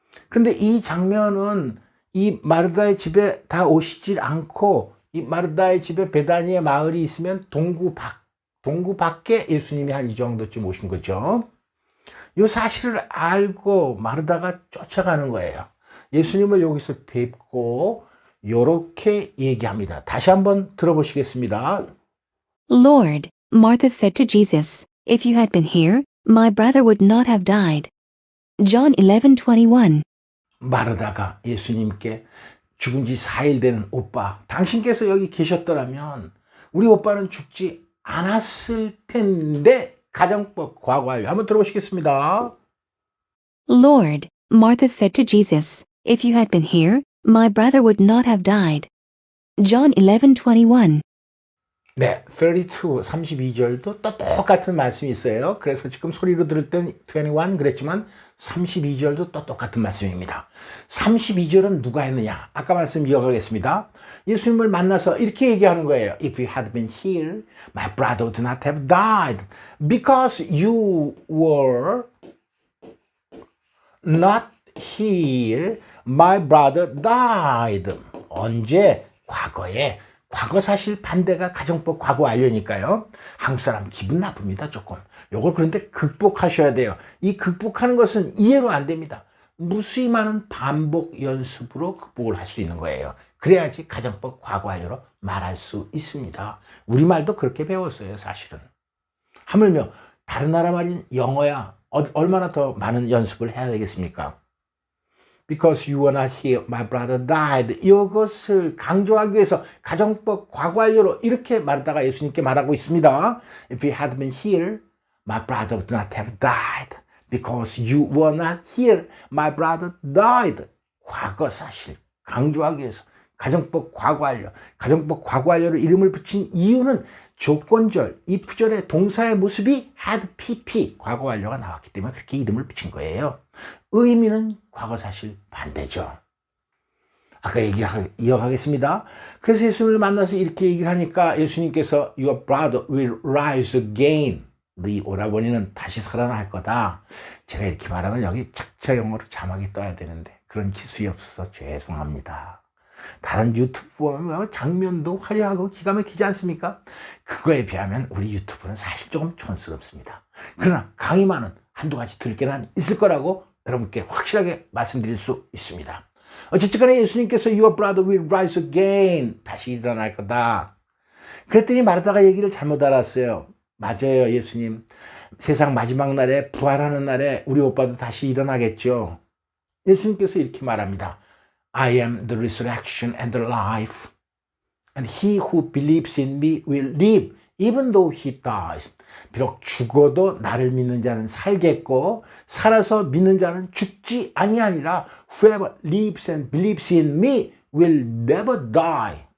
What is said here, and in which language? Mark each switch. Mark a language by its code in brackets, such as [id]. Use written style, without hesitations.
[ko] 근데 이 장면은 이 마르다의 집에 다 오시질 않고 이 마르다의 집에 베다니의 마을이 있으면 동구 밖에 예수님이 한 이 정도쯤 오신 거죠. 이 사실을 알고 마르다가 쫓아가는 거예요. 예수님을 여기서 뵙고 요렇게 얘기합니다. 다시 한번 들어보시겠습니다. [en] Lord, Martha said to Jesus, if you had been here, my brother would not have died. John 11:21. [ko] 마르다가 예수님께 죽은 지 4일 되는 오빠, 당신께서 여기 계셨더라면 우리 오빠는 죽지 않았을 텐데 가정법 과거 완료. 한번 들어보시겠습니다. [en] Lord, Martha said to Jesus, if you had been here, my brother would not have died. John 11:21. [ko] 네, 32절도 또 똑같은 말씀이 있어요. 그래서 지금 소리로 들을 땐 21 그랬지만 32절도 또 똑같은 말씀입니다. 32절은 누가 했느냐? 아까 말씀 이어가겠습니다. 예수님을 만나서 이렇게 얘기하는 거예요. [en] If you had been here, my brother would not have died. Because you were not here, my brother died. [ko] 언제? 과거에. 과거 사실 반대가 가정법 과거 완료니까요. 한국 사람 기분 나쁩니다, 조금. 요걸 그런데 극복하셔야 돼요. 이 극복하는 것은 이해로 안 됩니다. 무수히 많은 반복 연습으로 극복을 할 수 있는 거예요. 그래야지 가정법 과거 완료로 말할 수 있습니다. 우리말도 그렇게 배웠어요, 사실은. 하물며 다른 나라 말인 영어야 얼마나 더 많은 연습을 해야 되겠습니까? [en] Because you were not here, my brother died. [ko] 이것을 강조하기 위해서 가정법 과거 완료로 이렇게 말하다가 예수님께 말하고 있습니다. [en] If you had been here, my brother would not have died. Because you were not here, my brother died. [ko] 과거 사실 강조하기 위해서 가정법 과거 완료, 가정법 과거 완료로 이름을 붙인 이유는 조건절, if절의 동사의 모습이 had pp, 과거 완료가 나왔기 때문에 그렇게 이름을 붙인 거예요. 의미는 과거 사실 반대죠. 아까 얘기를 이어가겠습니다. 그래서 예수님을 만나서 이렇게 얘기를 하니까 예수님께서 [en] Your brother will rise again. [ko] 네 오라버니는 다시 살아날 거다. 제가 이렇게 말하면 여기 작자 영어로 자막이 떠야 되는데 그런 기술이 없어서 죄송합니다. 다른 유튜브 보면 장면도 화려하고 기가 막히지 않습니까? 그거에 비하면 우리 유튜브는 사실 조금 촌스럽습니다. 그러나 강의만은 한두 가지 들을 게는 있을 거라고 여러분께 확실하게 말씀드릴 수 있습니다. 어쨌든 간에 예수님께서 [en] Your brother will rise again. [ko] 다시 일어날 거다. 그랬더니 말하다가 얘기를 잘못 알았어요. 맞아요, 예수님. 세상 마지막 날에 부활하는 날에 우리 오빠도 다시 일어나겠죠. 예수님께서 이렇게 말합니다. [en] I am the resurrection and the life. And he who believes in me will live even though he dies. [ko] 비록 죽어도 나를 믿는 자는 살겠고 살아서 믿는 자는 죽지 아니하니라. [en] Whoever lives and believes in me will never die.